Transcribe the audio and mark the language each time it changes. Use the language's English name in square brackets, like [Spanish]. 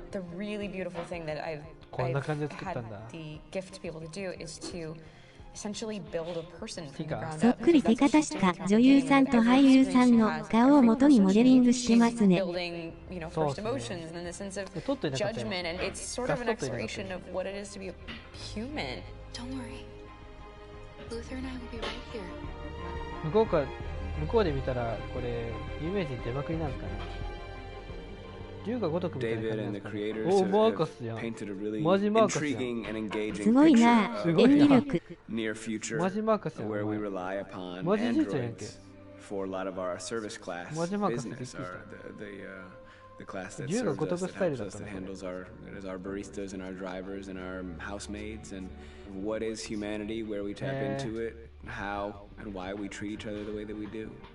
[English] The really beautiful thing that I've had the gift to be able to do is to essentially build a person from the ground up. [Japanese] そっくり手形しか女優さんと俳優さんの顔を元にモデリングしてますね。 [English] Building, you know, first emotions and then the sense of judgment, and it's sort of an exploration of what it is to be a human. Don't worry. Luther and I will be right here. [Japanese] 向こうで見たらこれ有名人出まくりなんですかね。龍が如くみたいな感じですかね。お、マーカスやん。マジマーカスやん。すごいな、演技力。マジマーカスやん。マジじいちゃんやんけ。マジマーカスってびっくりした。 [English] the class that serves us, that helps us, that handles our baristas and our drivers and our housemaids, and what is humanity, where we tap into it, how and why we treat each other the way that we do.